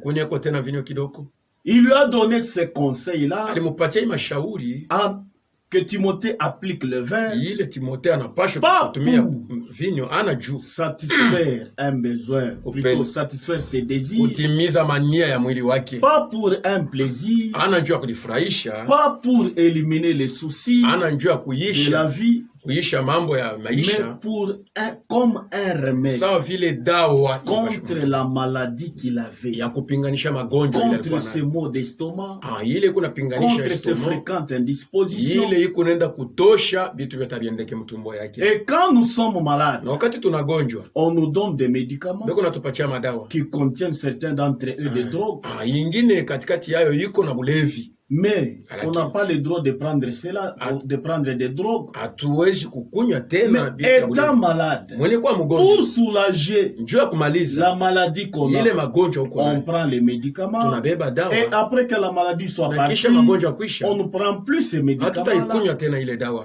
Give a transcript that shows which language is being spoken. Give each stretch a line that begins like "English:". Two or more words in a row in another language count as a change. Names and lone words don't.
French: Il lui a donné ces conseils-là que Timothée applique le vin, pas pour satisfaire un besoin, plutôt satisfaire ses désirs, pas pour un plaisir, pas pour éliminer les soucis de la vie,
Swahili: kuisha mambo ya maisha,
French: comme un remède
Swahili: sawa vile dawa
French: contre la maladie qu'il avait,
Swahili: ya kupinganisha magonjwa ile
French: contre ces maux d'estomac,
Swahili: ile kuna pinganisha
French: contre ces fréquentes indispositions,
Swahili: ile iko nenda kutosha vitu vitabiendeke mtumbo yake.
French: Et quand nous sommes malades,
Swahili: na wakati tunagonjwa,
French: on nous donne des médicaments
Swahili: beko natupatia madawa
French: qui contiennent certains d'entre eux des drogues,
Swahili: yingine katikati yayo iko na bulevi.
French: Mais on n'a pas le droit de prendre cela, de prendre des drogues. Mais étant malade, pour soulager la maladie qu'on a, on prend les médicaments. Et après que la maladie soit partie, on ne prend plus ces médicaments.